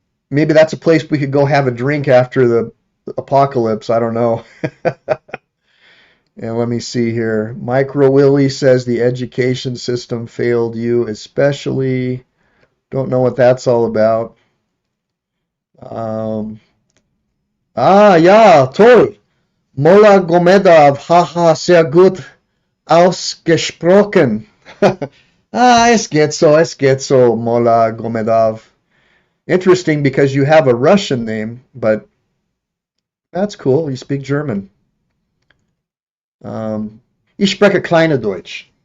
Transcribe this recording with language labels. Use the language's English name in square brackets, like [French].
[English] Maybe that's a place we could go have a drink after the apocalypse. I don't know. And let me see here. Micro Willie says the education system failed you, especially. Don't know what that's all about. [German] Ja, toll. Mola Gomedov, haha, sehr gut ausgesprochen. Es geht so, Mola Gomedov. [English] Interesting because you have a Russian name, but that's cool. You speak German. [German] Ich spreche kleine Deutsch.